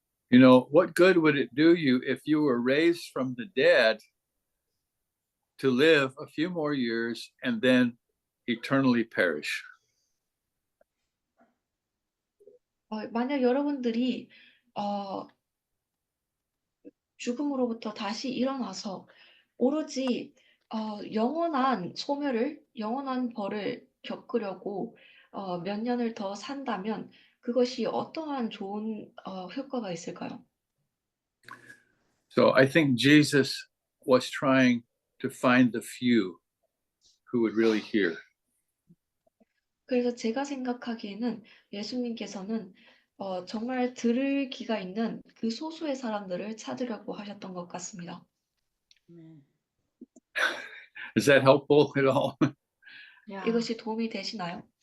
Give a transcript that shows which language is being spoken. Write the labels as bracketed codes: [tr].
[en] You know, what good would it do you if you were raised from the dead to live a few more years and then eternally perish? [ko] 만약 여러분들이 어, 죽음으로부터 다시 일어나서 오로지 영원한 소멸을, 영원한 벌을 겪으려고 몇 년을 더 산다면 그것이 어떠한 좋은 효과가 있을까요? [en] So I think Jesus was trying to find the few who would really hear. [ko] 그래서 제가 생각하기에는 예수님께서는 정말 들을 귀가 있는 그 소수의 사람들을 찾으려고 하셨던 것 같습니다. 아멘. [en] Is that helpful at all? 야, [ko] 이것이 도움이 되시나요?